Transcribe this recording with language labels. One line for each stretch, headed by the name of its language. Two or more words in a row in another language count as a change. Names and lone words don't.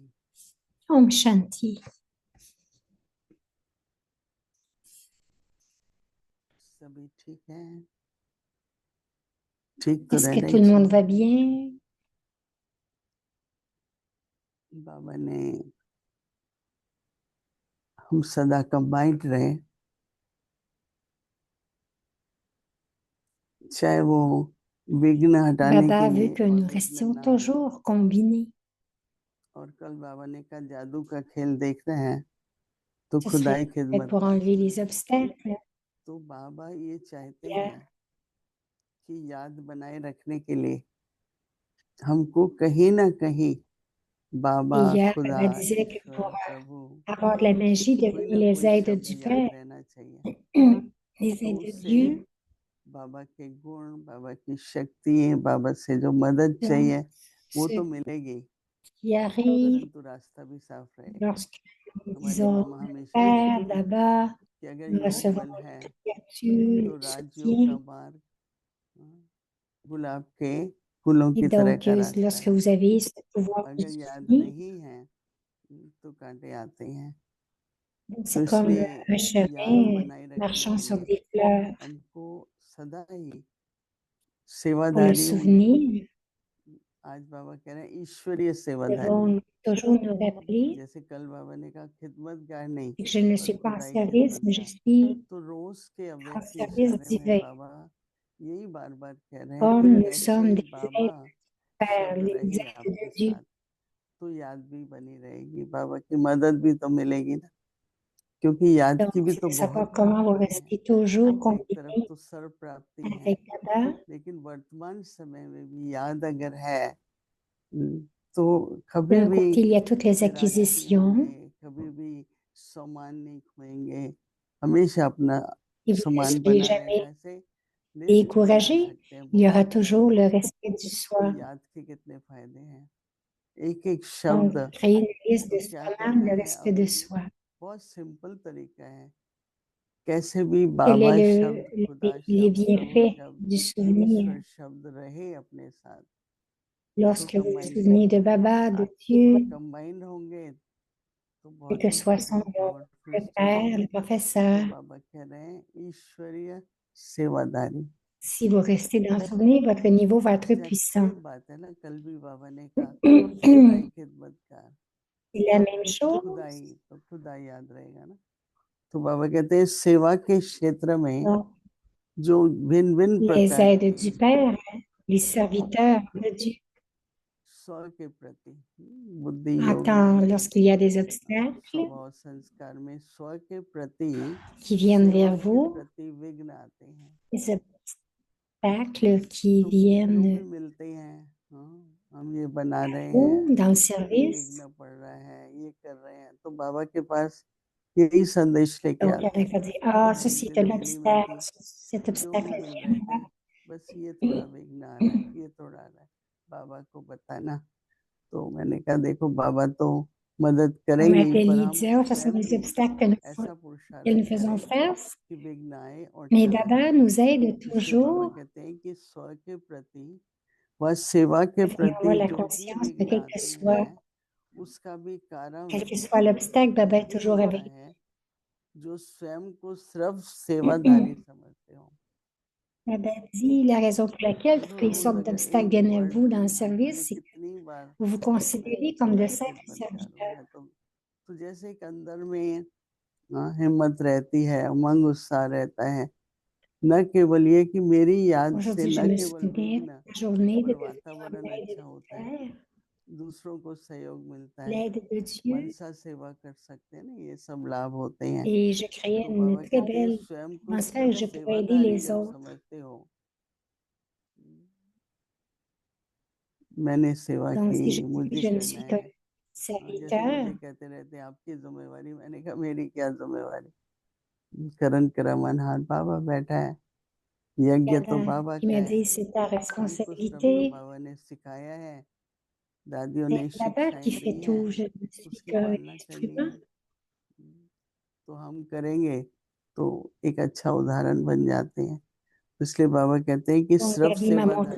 Hindi: Om Shanti. सभी ठीक है? ठीक तो
French: Est-ce que
Hindi: रहना
French: tout
Hindi: ही
French: le monde va
Hindi: चाहिए।
French: bien?
Hindi: बाबा ने हम सदा कंबाइंड रहे, चाहे वो विघ्न हटाने
French: Baba
Hindi: के
French: veut
Hindi: लिए
French: que
Hindi: और
French: nous
Hindi: विघ्न
French: restions
Hindi: ना हो।
French: toujours combinés.
Hindi: और कल बाबा ने कहा जादू का खेल देख रहे हैं तो
French: Ce
Hindi: खुदाई
French: serait
Hindi: खिदमत
French: pour
Hindi: का
French: enlever
Hindi: खेल।
French: les obstacles.
Hindi: तो बाबा ये चाहते Yeah. हैं कि याद बनाए रखने के लिए हमको कहीं ना कहीं बाबा,
French: Et hier,
Hindi: खुदा,
French: Baba disait que
Hindi: ईश्वर,
French: pour
Hindi: प्रभु
French: avoir de la magie,
Hindi: कोई
French: devenir
Hindi: ना
French: les
Hindi: कोई
French: aides
Hindi: शब्द
French: du
Hindi: याद
French: Père,
Hindi: रहना चाहिए।
French: les
Hindi: तो
French: aides de
Hindi: उससे
French: Dieu.
Hindi: बाबा के गुण, बाबा की शक्ति, बाबा से जो मदद
French: Donc,
Hindi: चाहिए वो
French: ce
Hindi: तो मिलेगी,
French: qui arrive
Hindi: परंतु रास्ता भी साफ रहेगा।
French: lorsque nous
Hindi: हमारे
French: disons
Hindi: मामा हमेशा
French: Père,
Hindi: कहते थे
French: Baba,
Hindi: कि अगर
French: nous
Hindi: योग
French: recevons
Hindi: बल है
French: notre créature,
Hindi: तो
French: le
Hindi: राज्यों का
French: soutien.
Hindi: मार्ग गुलाब के फूलों
French: Et
Hindi: की तरह
French: donc,
Hindi: का रास्ता
French: lorsque
Hindi: है।
French: vous avez ce pouvoir de
Hindi: अगर याद
French: soutien,
Hindi: नहीं है तो कांटे आते हैं। तो
French: c'est comme
Hindi: इसलिए
French: un
Hindi: याद
French: chemin
Hindi: बनाए रखने
French: marchant
Hindi: के
French: sur
Hindi: लिए
French: des fleurs.
Hindi: हमको सदा ही
French: Pour le
Hindi: सेवादारी होने की,
French: souvenir,
Hindi: आज बाबा कह रहे हैं ईश्वरीय
French: nous
Hindi: सेवादारी।
French: devons toujours nous rappeler
Hindi: जैसे कल बाबा ने कहा खिदमतगार नहीं
French: que je ne
Hindi: और
French: suis pas en
Hindi: खुदाई
French: service, mais je
Hindi: खिदमतगार,
French: suis
Hindi: तो रोज के
French: en
Hindi: अव्यक्त
French: service
Hindi: इशारे में
French: divin.
Hindi: बाबा यही बार बार कह रहे हैं कि
French: Comme nous sommes
Hindi: कैसे
French: des
Hindi: बाबा
French: êtres vers
Hindi: सब
French: les
Hindi: रहे
French: aides
Hindi: आपके
French: de Dieu.
Hindi: साथ, तो याद भी बनी रहेगी, बाबा की मदद भी तो मिलेगी ना, क्योंकि याद
French: Donc,
Hindi: की भी
French: c'est
Hindi: तो
French: de savoir
Hindi: बहुत
French: comment vous
Hindi: प्राप्ति है।
French: restez toujours
Hindi: एक तरफ
French: combiné
Hindi: तो सर्व प्राप्ति है,
French: avec Baba.
Hindi: लेकिन वर्तमान समय में भी याद अगर है तो कभी
French: D'un
Hindi: भी
French: côté, il y a toutes les
Hindi: निराश नहीं
French: acquisitions
Hindi: होंगे, कभी भी सामान नहीं खोएंगे, हमेशा अपना
French: et vous ne
Hindi: सामान
French: soyez
Hindi: बना रहेगा।
French: jamais
Hindi: ऐसे लिस्ट बना
French: découragés.
Hindi: सकते हैं
French: Il y
Hindi: बहुत
French: aura
Hindi: सारे,
French: toujours le respect du
Hindi: तो
French: soi.
Hindi: याद के कितने फायदे हैं, एक एक
French: Donc,
Hindi: शब्द।
French: créer une liste
Hindi: तो
French: de
Hindi: क्या
French: soi-même,
Hindi: करना
French: le
Hindi: है
French: respect de
Hindi: अभी,
French: soi.
Hindi: बहुत सिंपल तरीका है, कैसे भी
French: Quel est
Hindi: बाबा शब्द, खुदा
French: les
Hindi: शब्द, प्रभु
French: bienfaits
Hindi: शब्द,
French: du souvenir
Hindi: ईश्वर शब्द रहे अपने साथ, तो
French: lorsque vous vous
Hindi: कंबाइन
French: souvenez de
Hindi: करेंगे।
French: Baba, de Dieu,
Hindi: कंबाइन होंगे तो
French: quel
Hindi: बहुत
French: que
Hindi: ही
French: soit son nom,
Hindi: पावरफुल
French: le
Hindi: स्टेप
French: Père,
Hindi: होंगे।
French: le
Hindi: तो
French: professeur.
Hindi: बाबा कह रहे हैं ईश्वरीय सेवादारी।
French: Si vous restez dans le souvenir, votre niveau va être
Hindi: एग्जैक्टली
French: puissant.
Hindi: बात है ना, कल भी बाबा ने कहा खुदाई खिदमतकार,
French: C'est la même chose.
Hindi: खुदाई तो खुदा याद रहेगा ना। तो बाबा कहते हैं सेवा के क्षेत्र में
French: Donc,
Hindi: जो भिन्न भिन्न
French: les
Hindi: प्रकार
French: aides
Hindi: के
French: du Père, les serviteurs de Dieu,
Hindi: स्व के प्रति बुद्धि योग
French: attendent
Hindi: में,
French: lorsqu'il y a des obstacles
Hindi: स्वभाव संस्कार में स्व के प्रति,
French: qui viennent
Hindi: सेवा
French: vers
Hindi: के
French: vous,
Hindi: प्रति विघ्न आते हैं,
French: des obstacles qui
Hindi: तो जो भी
French: viennent
Hindi: मिलते हैं, हाँ, हम ये बना रहे
French: ou
Hindi: हैं,
French: dans le
Hindi: ये
French: service.
Hindi: विघ्न पड़ रहा है, ये कर रहे हैं, तो बाबा के पास यही संदेश लेके
French: Donc,
Hindi: आते
French: il
Hindi: हैं।
French: va dire, ah,
Hindi: एक
French: ceci est
Hindi: दिन
French: un
Hindi: दिल्ली में
French: obstacle,
Hindi: थी,
French: cet
Hindi: जो भी
French: obstacle
Hindi: मिल रहे थे,
French: viendra.
Hindi: बस ये थोड़ा विघ्न आ रहा है, ये थोड़ा आ रहा है, बाबा को बताना। तो मैंने कहा देखो बाबा तो मदद
French: On
Hindi: करेंगे ही, पर
French: m'appelle
Hindi: हम
French: dire, oh, ça sont
Hindi: स्वयं
French: des
Hindi: भी
French: obstacles que
Hindi: ऐसा
French: nous
Hindi: पुरुषार्थ
French: faisons
Hindi: करें
French: face.
Hindi: कि विघ्न आए और
French: Mais
Hindi: चला
French: Baba
Hindi: जाए।
French: nous aide
Hindi: इसलिए बाबा
French: toujours
Hindi: कहते हैं कि स्व के प्रति व सेवा के
French: à venir
Hindi: प्रति
French: avoir la
Hindi: जो भी
French: conscience de
Hindi: विघ्न
French: quel que
Hindi: आते
French: soit,
Hindi: हैं, उसका भी कारण
French: quel que soit l'obstacle, Baba est
Hindi: वही
French: toujours
Hindi: होता
French: avec
Hindi: है जो स्वयं को सिर्फ सेवादारी समझते हो।
French: Baba dit la raison pour laquelle toutes les sortes
Hindi: अगर
French: d'obstacles
Hindi: एक
French: viennent à
Hindi: वर्ड
French: vous dans
Hindi: भी
French: le
Hindi: हम मैंने
French: service, c'est que
Hindi: कितनी बार
French: vous vous
Hindi: मैं
French: considérez comme de
Hindi: खुदाई
French: simples
Hindi: खिदमतकार हूँ,
French: serviteurs.
Hindi: मैं तो जैसे एक अंदर में हिम्मत रहती है, उमंग उत्साह रहता है, न केवल ये कि मेरी याद से
French: Aujourd'hui, je
Hindi: न
French: me
Hindi: केवल
French: souviens
Hindi: विघ्न,
French: de la journée de
Hindi: पर
French: devenir
Hindi: वातावरण
French: une aide
Hindi: अच्छा
French: du
Hindi: होता है,
French: Père,
Hindi: दूसरों को सहयोग मिलता है,
French: l'aide de Dieu,
Hindi: मनसा सेवा कर सकते हैं ना, ये सब लाभ होते हैं।
French: et je créais
Hindi: तो
French: une
Hindi: बाबा
French: très
Hindi: कहते हैं
French: belle
Hindi: स्वयं को
French: atmosphère
Hindi: सिर्फ
French: où je pourrais aider
Hindi: सेवादारी
French: les
Hindi: जब
French: autres.
Hindi: समझते हो, मैंने सेवा
French: Donc, si
Hindi: की,
French: je dis que
Hindi: मुझे
French: je ne
Hindi: करना
French: suis qu'un
Hindi: है, जैसे
French: serviteur,
Hindi: मुझे कहते रहते हैं आपकी जिम्मेवारी, मैंने कहा मेरी क्या जिम्मेवारी, करण करमन हाथ बाबा बैठा है, यज्ञ तो बाबा
French: il
Hindi: का
French: me
Hindi: है,
French: dit c'est ta
Hindi: हमको सबको
French: responsabilité,
Hindi: बाबा ने सिखाया है, दादियों
French: c'est
Hindi: ने
French: Baba qui
Hindi: शिक्षाएं दी
French: fait
Hindi: हैं,
French: tout, je ne suis
Hindi: उसकी
French: qu'un
Hindi: पालना करनी
French: instrument.
Hindi: है, तो हम करेंगे तो एक अच्छा उदाहरण बन जाते हैं। इसलिए बाबा कहते हैं कि
French: Donc,
Hindi: सिर्फ
French: Gabi m'a montré